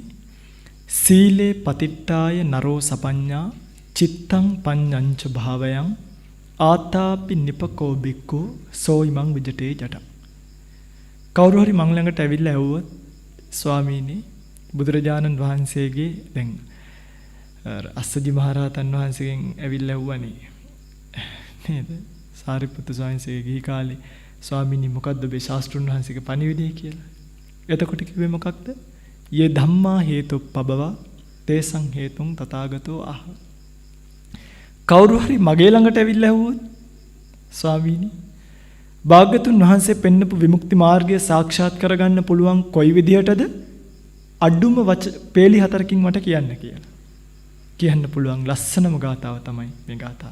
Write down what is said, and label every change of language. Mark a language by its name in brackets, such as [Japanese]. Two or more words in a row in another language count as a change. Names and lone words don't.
[Pali] සීලේ පතිට්ඨාය නරෝ සපඤ්ඤා චිත්තං පඤ්ඤංච භාවයං ආතාපි නිපකෝ බික්ඛු සෝයිමං විජිතේ ජට [Sinhala] කවුරු හරි මං ළඟට ඇවිල්ලා ඇහුවොත් ස්වාමීනි බුදුරජාණන් වහන්සේගේ දැන් අස්සජි මහරහතන් වහන්සේගෙන් ඇවිල්ලා ඇහුවනේ නේද සාරිපුත්තු ස්වාමීන්ගේ ගිහි කාලේ ස්වාමීනි මොකද්ද ඔබේ ශාස්ත්‍රුන් වහන්සේගේ පණිවිඩය කියලා. එතකොට කිව්වේ මොකක්ද? [Pali] යේ ධම්මා හේතුප්පබවා තේසං හේතුං තථාගතෝ ආහ. [Sinhala] කවුරු හරි මගේ ළඟට ඇවිල්ලා ඇහුවොත් ස්වාමීනි භාග්‍යතුන් වහන්සේ පෙන්නපු විමුක්ති මාර්ගය සාක්ෂාත් කරගන්න පුළුවන් කොයි විදිහටද? අඩුම පේලි 4කින් මට කියන්න කියලා. කියන්න පුළුවන් ලස්සනම ගාතාව තමයි මේ ගාතාව.